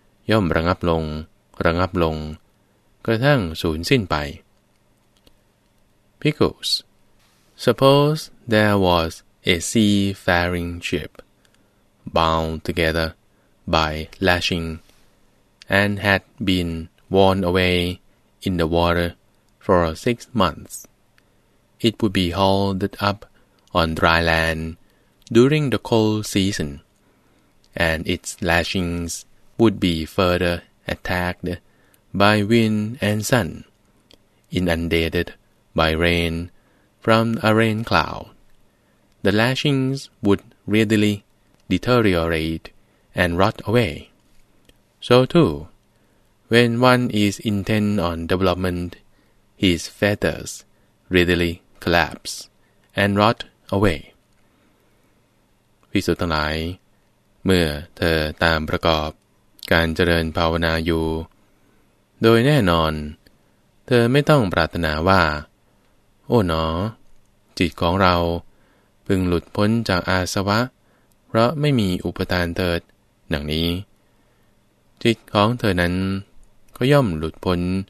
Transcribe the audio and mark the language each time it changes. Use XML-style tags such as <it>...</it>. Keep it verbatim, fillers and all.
<th>ย่อมระงับลงระงับลงกระทั่งสูญสิ้นไป</th> <en>Because suppose there was a seafaring ship, bound together by lashing, and had been worn away in the water for six months. It would be hauled up on dry land during the cold season, and its lashings would be further attacked by wind and sun, inundated by rain. From a rain cloud, the lashings would readily deteriorate and rot away. So too, when one is intent on development, his fetters readily collapse and rot away.</en> <th>ภิกษุทั้งหลายเมื่อเธอตามประกอบการเจริญภาวนาอยู่โดยแน่นอนเธอไม่ต้องปรารถนาว่าโอ้หนอจิตของเราพึงหลุดพ้นจากอาสวะเพราะไม่มีอุปทานเถิดดังนี้จิตของเธอนั้นก็ย่อมหลุดพ้น</th>